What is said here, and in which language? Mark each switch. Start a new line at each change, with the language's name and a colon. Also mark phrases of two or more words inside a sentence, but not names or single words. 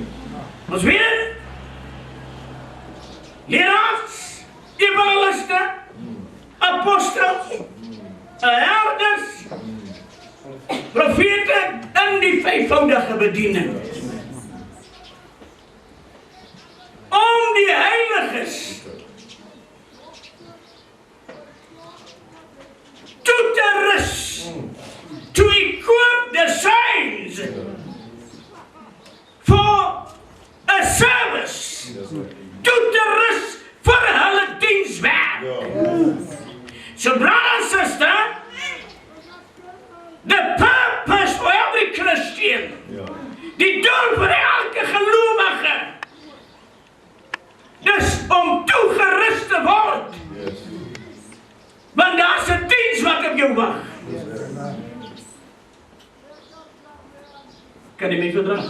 Afrikaans: Ons weet, leraars, evangeliste, apostels, herders, profete in die vyfvoudige bediening. Om die heiliges toe te rus,
English: to equip the saints for a service,
Afrikaans: toe te rus vir hulle dienswerk.
English: So brother and sister, the purpose for every Christian,
Afrikaans: die doel vir elke gelowige, dis om toegerus te word. Want daar's 'n diens wat op verdrag? Kan jy my verdrag?